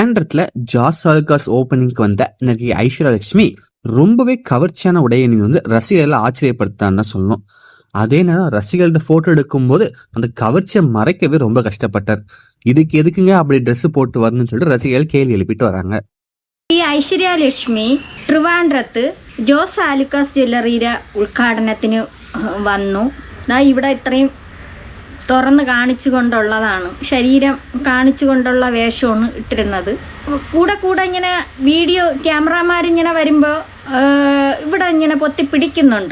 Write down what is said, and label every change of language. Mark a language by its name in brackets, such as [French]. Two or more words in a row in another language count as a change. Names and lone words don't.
[Tamil] ட்ரிவாண்ட்ரத்தில் ஜாஸ் ஆலுகாஸ் ஓப்பனிங்க்கு வந்த நடிகை ஐஸ்வர்யா லட்சுமி ரொம்பவே கவர்ச்சியான உடையை ரசிகர்களை ஆச்சரியப்படுத்தான்னு சொல்லணும். அதே நேரம் ரசிகர்கள்ட்ட போட்டோ எடுக்கும்போது அந்த கவர்ச்சியை மறைக்கவே ரொம்ப கஷ்டப்பட்டார். இதுக்கு எதுக்குங்க அப்படி ட்ரெஸ் போட்டு வரணும்னு சொல்லிட்டு ரசிகர்கள் கேள்வி எழுப்பிட்டு வராங்க. [Malayalam] ഈ ഐശ്വര്യ ലക്ഷ്മി ട്രിവാൻഡ്രത്ത് ജോസ് ആലുക്കാസ് ജ്വല്ലറിയുടെ ഉദ്ഘാടനത്തിന് വന്നു. ഇവിടെ ഇത്രയും തുറന്ന് കാണിച്ചുകൊണ്ടുള്ളതാണ്, ശരീരം കാണിച്ചുകൊണ്ടുള്ള വേഷമാണ് ഇട്ടിരുന്നത്. കൂടെ കൂടെ ഇങ്ങനെ വീഡിയോ ക്യാമറമാരിങ്ങനെ വരുമ്പോൾ ഇവിടെ ഇങ്ങനെ പൊത്തിപ്പിടിക്കുന്നുണ്ട്.